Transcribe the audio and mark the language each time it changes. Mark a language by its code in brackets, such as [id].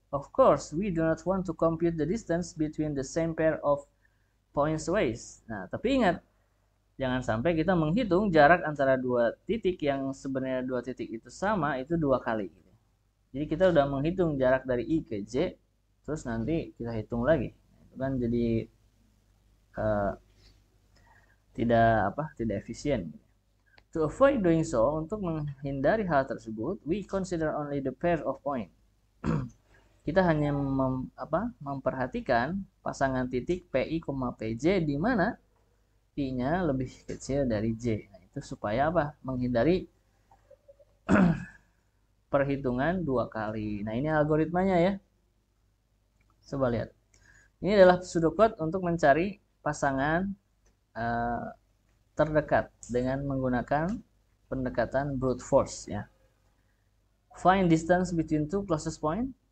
[en] Of course, we do not want to compute the distance between the same pair of points away. [id] Nah, tapi ingat, jangan sampai kita menghitung jarak antara dua titik yang sebenarnya dua titik itu sama, itu dua kali. Jadi kita udah menghitung jarak dari I ke J, terus nanti kita hitung lagi. Itu kan jadi tidak efisien. [en] To avoid doing so, [id] untuk menghindari hal tersebut, [en] we consider only the pair of point. [id] Kita hanya memperhatikan pasangan titik PI, PJ di mana I-nya lebih kecil dari J. Nah, itu supaya apa? Menghindari perhitungan dua kali. Nah, ini algoritmanya ya. Coba lihat. Ini adalah pseudocode untuk mencari pasangan terdekat dengan menggunakan pendekatan brute force ya. [en] Find distance between two closest point.